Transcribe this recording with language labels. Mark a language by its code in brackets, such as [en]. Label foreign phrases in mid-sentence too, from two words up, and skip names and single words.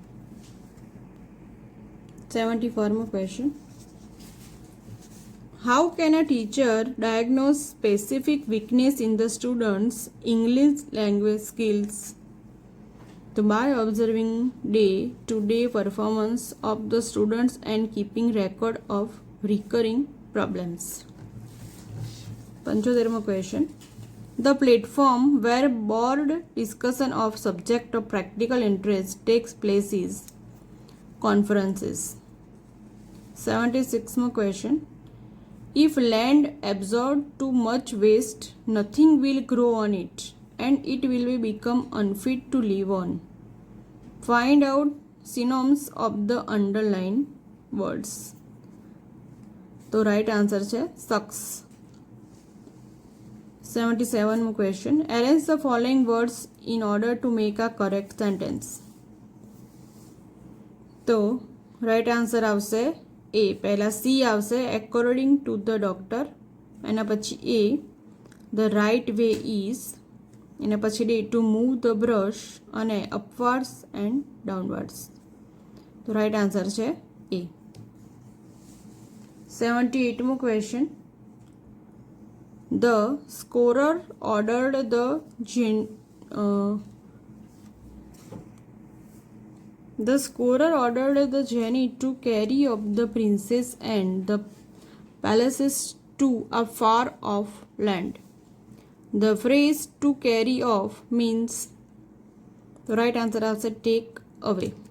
[en] 74મો question, how can a teacher diagnose specific weakness in the students English language skills? તો by observing day to day performance of the students and keeping record of recurring problems. [gu] 75મો ક્વેશ્ચન, [en] the platform where board discussion of subject of practical interest takes place is conferences. 76mo question, If land absorbs too much waste, nothing will grow on it and it will become unfit to live on. Find out synonyms of the underlined words. [gu] તો [en] right answer [gu] છે sucks. 77મો ક્વેશ્ચન. [en] Arrange the following words in order to make a correct sentence. [gu] તો [en] right answer [gu] આવશે એ. પહેલાં સી આવશે [en] according to the doctor, [gu] એના પછી [en] A the right way is, [gu] એના પછી [en] D to move the brush, અને upwards and downwards. [gu] તો [en] right answer [gu] છે એ. 78મો ક્વેશ્ચન. [en] the scorer ordered the The scorer ordered the genie to carry off the princess and the palaces to a far off land. The phrase to carry off means, the right answer is take away.